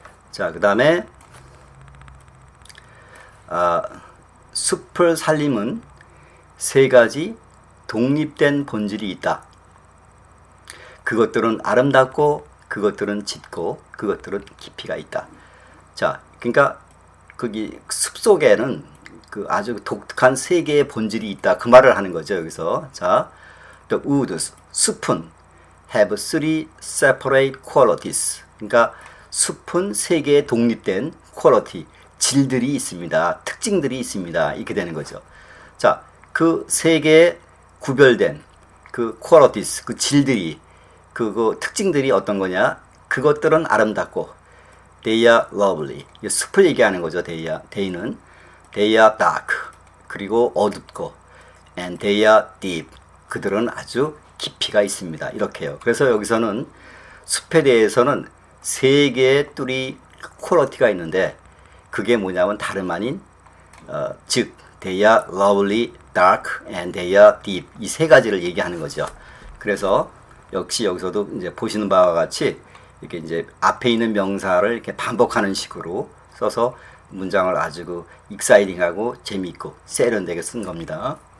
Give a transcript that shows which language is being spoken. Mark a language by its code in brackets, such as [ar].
[ko] 자, 그 다음에 숲을 살림은 세 가지 독립된 본질이 있다. 그것들은 아름답고, 그것들은 짙고, 그것들은 깊이가 있다. 자, 그러니까 거기 숲 속에는 그 아주 독특한 세 개의 본질이 있다. 그 말을 하는 거죠, 여기서. [en] 자, the woods, [ko] 숲은 [en] have three separate qualities. [ko] 그러니까 숲은 세 개의 독립된 quality, 질들이 있습니다. 특징들이 있습니다. 이렇게 되는 거죠. 자, 그 세 개의 구별된 그 qualities, 그 질들이, 그 특징들이 어떤 거냐? 그것들은 아름답고, [en] they are lovely. [ko] 숲을 얘기하는 거죠. they는 [en] they are dark. [ko] 그리고 어둡고, [en] and they are deep. [ko] 그들은 아주 깊이가 있습니다. 이렇게요. 그래서 여기서는 숲에 대해서는 세 개의 뚜리 퀄리티가 있는데, 그게 뭐냐면 다름 아닌 즉 [en] they are lovely, dark, and they are deep. [ko] 이 세 가지를 얘기하는 거죠. 그래서 역시 여기서도 이제 보시는 바와 같이 이렇게 이제 앞에 있는 명사를 이렇게 반복하는 식으로 써서 문장을 아주 그 익사이딩하고 재미있고 세련되게 쓴 겁니다.